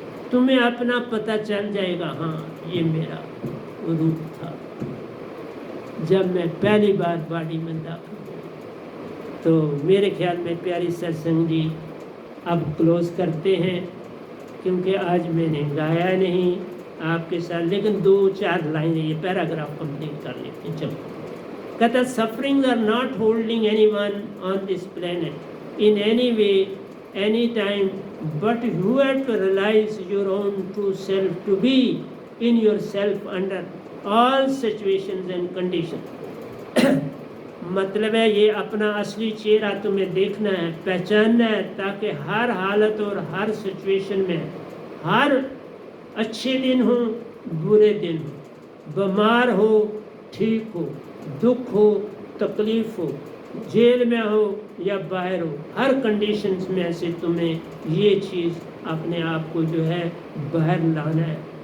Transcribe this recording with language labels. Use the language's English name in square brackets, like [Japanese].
[Hindi] तुम्हें अपना पता चल जाएगा, हाँ ये मेरा रूप था जब मैं पहली बार बॉडी में दाखिल हुआ। तो मेरे ख्याल में प्यारी सत्संग जी अब क्लोज करते हैं, क्योंकि आज मैंने गाया नहीं आपके साथ, लेकिन 2-4 लाइनें ये पैराग्राफ कंप्लीट कर लेते हैं। चलो, कहता [English] Suffering are not holding any one on this planet in any way any time, but you have to realize your own true self to be in yourself under all situations and conditions। [Hindi] मतलब है ये अपना असली चेहरा तुम्हें देखना है, पहचानना है, ताकि हर हालत और हर सिचुएशन में, हर अच्छे दिन हो बुरे दिन हो, बीमार हो ठीक हो, दुख हो तकलीफ हो, जेल में हो या बाहर हो, हर कंडीशंस में ऐसे तुम्हें ये चीज़ अपने आप को जो है बाहर लाना है।